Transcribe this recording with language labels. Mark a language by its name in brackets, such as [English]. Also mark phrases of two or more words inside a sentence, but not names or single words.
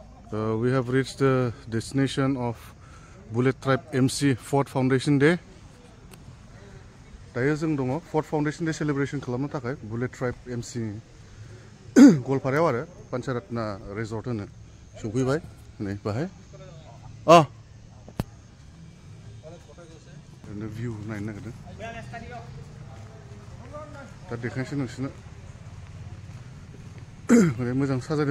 [English] We have reached the destination of Bullet Tribe MC Fort Foundation Day. [Bodo] दायो जों दङ Fort Foundation Day celebration खालामनो थाखाय Bullet Tribe MC गलपारायाव आरो पान्चारात्ना रिजर्ट होनो सौफैबाय नै बाहाय ओरैनो भिउ नायनो नागिरदों दा देखायनोसै नोंसोरनो माने मोजां साजायदों